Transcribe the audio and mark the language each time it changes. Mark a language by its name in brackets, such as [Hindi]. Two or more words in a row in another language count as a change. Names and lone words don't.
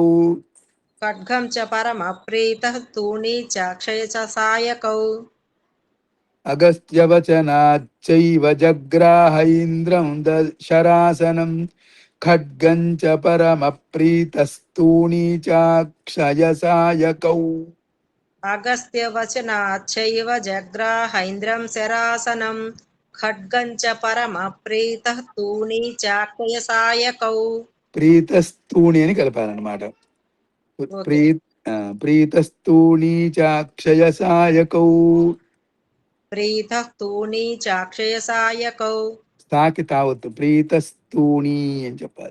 [Sanskrit] ఖడ్గం చ పరమప్రీతః తూణీ చాక్షయసాయకౌ అగస్త్యవచనాచ్చైవ జగ్రాహ ఇంద్రం శరాసనం ఖడ్గం చ పరమప్రీతస్తూణీ చాక్షయసాయకౌ. अगस्त्यवचनाच्चैव जग्राहैन्द्रं शरासनं खड्गं च परमप्रीतः तूणी चाक्षयसायकौ. [Telugu] ప్రీతస్తూణి అని కలపాలన్నమాట. ప్రీ ఓకే. [Sanskrit] ప్రీతస్తూణీ చాక్షయ సాయకౌ. ప్రీతః తూణీ చాక్షయసాయకౌ. [Telugu] స్థాకి తావద్దు, ప్రీతస్తూణి అని చెప్పాలి.